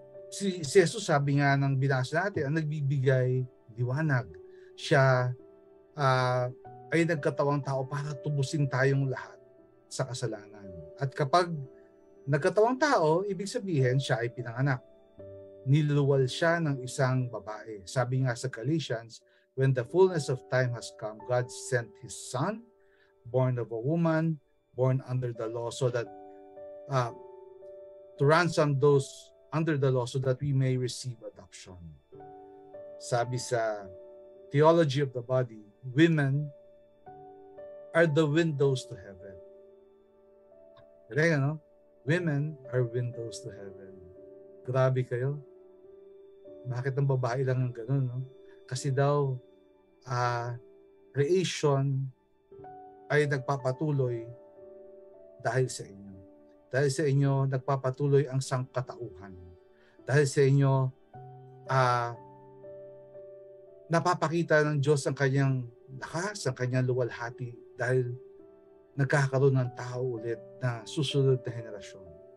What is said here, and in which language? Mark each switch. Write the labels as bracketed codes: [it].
[tl] Si Jesus, sabi nga ng binasa natin, ang nagbibigay liwanag. Siya ay nagkatawang tao para tubusin tayong lahat sa kasalanan. At kapag nagkatawang tao, ibig sabihin siya ay pinanganak. Niluwal siya ng isang babae. Sabi nga sa [en] Galatians, when the fullness of time has come, God sent His Son, born of a woman, born under the law, so that to ransom those under the law so that we may receive adoption. [tl] Sabi sa [en] Theology of the Body, women are the windows to heaven. Correct, no? Women are windows to heaven. [tl] Grabe kayo. Bakit ang babae lang ang ganun, no? Kasi daw, creation ay nagpapatuloy dahil sa inyo. Dahil sa inyo, nagpapatuloy ang sangkatauhan. Dahil sa inyo, napapakita ng Diyos ang kanyang lakas, ang kanyang luwalhati dahil nagkakaroon ng tao ulit na susunod na henerasyon.